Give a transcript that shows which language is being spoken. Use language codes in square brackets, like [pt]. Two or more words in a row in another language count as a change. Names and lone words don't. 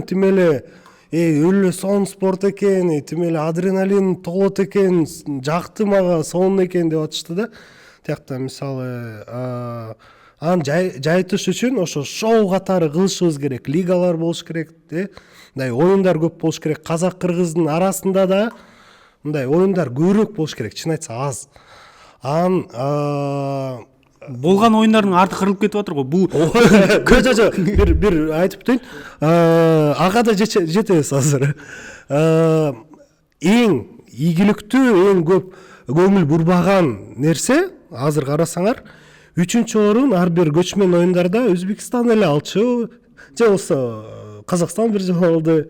[ky] Тим эле өлө сонун спорт экен, тим эле адреналин толот экен, жакты мага, сонун экен деп атышты да. Тиякта мисалы аны жайтыш үчүн ошо шоу катары кылышыбыз керек, лигалар болуш керек, мындай оюндар көп болуш керек. Казак кыргыздын арасында да мындай оюндар көбүрөөк болуш керек, чын айтса аз. [kk] Болған ойындардың арты қырылып кетіп жатыр ғой. Бұл [ky] бир айтып өтөйүн. Ага да жетебиз азыр. Эң ийгиликтүү, эң көп көңүл бурбаган нерсе азыр карасаңар, 3-чү орун ар бир көчмөн оюндарда Өзбекстан эле алчу, же болсо Казакстан бир жолу алды.